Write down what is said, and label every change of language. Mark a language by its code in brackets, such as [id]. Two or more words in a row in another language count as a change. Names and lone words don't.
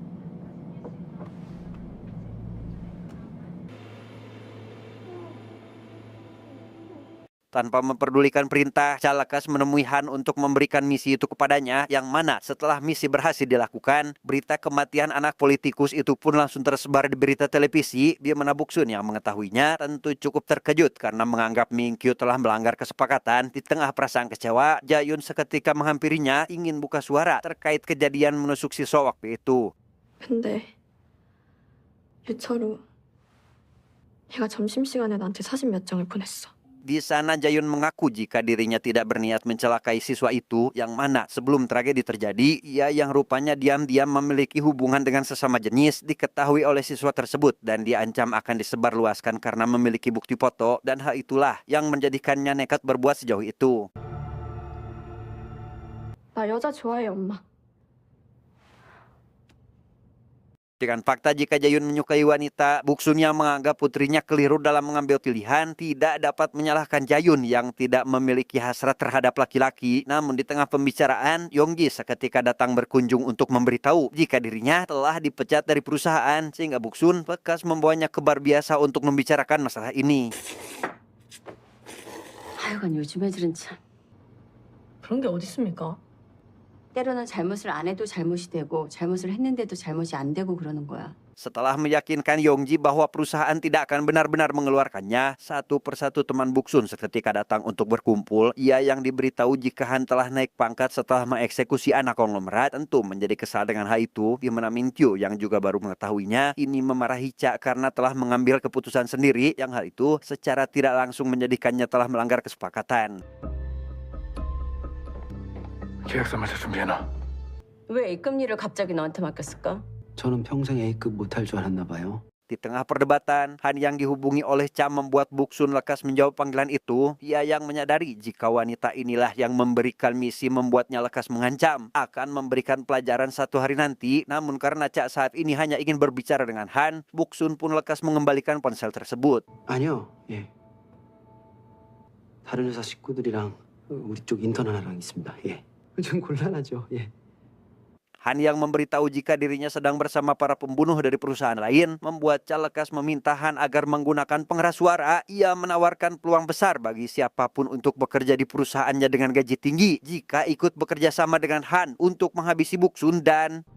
[id] Tanpa memperdulikan perintah, Cha lekas menemui Han untuk memberikan misi itu kepadanya, yang mana setelah misi berhasil dilakukan, berita kematian anak politikus itu pun langsung tersebar di berita televisi, di mana Boksun yang mengetahuinya tentu cukup terkejut karena menganggap Minkyu telah melanggar kesepakatan. Di tengah perasaan kecewa, Jayun seketika menghampirinya ingin buka suara terkait kejadian menusuk siswa waktu itu. [ko] 근데 유철우 얘가 점심시간에 나한테 사진 몇 장을 보냈어. [id] Di sana Jayun mengaku jika dirinya tidak berniat mencelakai siswa itu, yang mana sebelum tragedi terjadi, ia yang rupanya diam-diam memiliki hubungan dengan sesama jenis diketahui oleh siswa tersebut dan diancam akan disebarluaskan karena memiliki bukti foto, dan hal itulah yang menjadikannya nekat berbuat sejauh itu. [ko] 나 여자 좋아해, 엄마. [id] Dengan fakta jika Jayun menyukai wanita, Buksun yang menganggap putrinya keliru dalam mengambil pilihan tidak dapat menyalahkan Jayun yang tidak memiliki hasrat terhadap laki-laki. Namun di tengah pembicaraan, Yongji seketika datang berkunjung untuk memberitahu jika dirinya telah dipecat dari perusahaan, sehingga Buksun bekas membawanya ke bar biasa untuk membicarakan masalah ini. [ko] 하여간 요즘 애들은 참. 그런 게 어딨습니까? 때로는 잘못을 안 해도 잘못이 되고 잘못을 했는데도 잘못이 안 되고 그러는 거야. [id] Setelah meyakinkan Yongji bahwa perusahaan tidak akan benar-benar mengeluarkannya, satu persatu teman Buksun seketika datang untuk berkumpul. Ia yang diberitahu jika Han telah naik pangkat setelah mengeksekusi anak konglomerat tentu menjadi kesal dengan hal itu, di mana Min Kyu yang juga baru mengetahuinya ini memarahi Cha karena telah mengambil keputusan sendiri yang hal itu secara tidak langsung menjadikannya telah melanggar kesepakatan. [ko] 계약서 마저 준비해놔. 왜 A급 일을 갑자기 너한테 맡겼을까? 저는 평생 A급 못할 줄 알았나 봐요. [id] Di tengah perdebatan, Han yang dihubungi oleh Cha membuat Buksun lekas menjawab panggilan itu. Ia yang menyadari jika wanita inilah yang memberikan misi membuatnya lekas mengancam akan memberikan pelajaran satu hari nanti. Namun karena Cha saat ini hanya ingin berbicara dengan Han, Buksun pun lekas mengembalikan ponsel tersebut. [ko] 아니요, 예. 다른 회사 식구들이랑 우리 쪽 인턴 하나랑 있습니다. 예. 좀 곤란하죠. 예. [id] Han yang memberitahu jika dirinya sedang bersama para pembunuh dari perusahaan lain, membuat Cha lekas meminta Han agar menggunakan pengeras suara. Ia menawarkan peluang besar bagi siapapun untuk bekerja di perusahaannya dengan gaji tinggi jika ikut bekerja sama dengan Han untuk menghabisi Buksun dan...